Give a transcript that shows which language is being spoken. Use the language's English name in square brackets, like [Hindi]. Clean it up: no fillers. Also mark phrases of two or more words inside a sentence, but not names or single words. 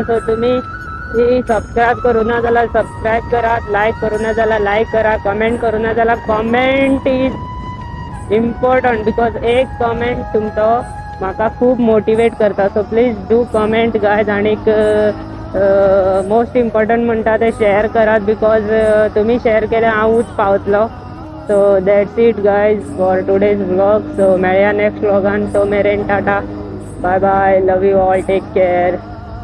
[Konkani] सो तुम्ही सबस्क्राईब करू ना जाल्यार सबस्क्राईब करा, लाईक करू ना जाल्यार लाईक करा, कमेंट करू ना जाल्यार [English] comment is important because [Konkani] एक कमेंट तुमचो म्हाका खूब मोटिवेट करता. [English] So please do comment guys. [Konkani] आणीक [English] most important [Konkani] म्हणटा ते शेअर करात बिकॉज तुम्ही शेअर केल्यार हांवूच पावतलो. [English] So that's it guys for today's vlog. [Konkani] So मेळया नेक्स्ट vlogan. तो मेरेन टाटा, [English] Bye bye, love you all, take care.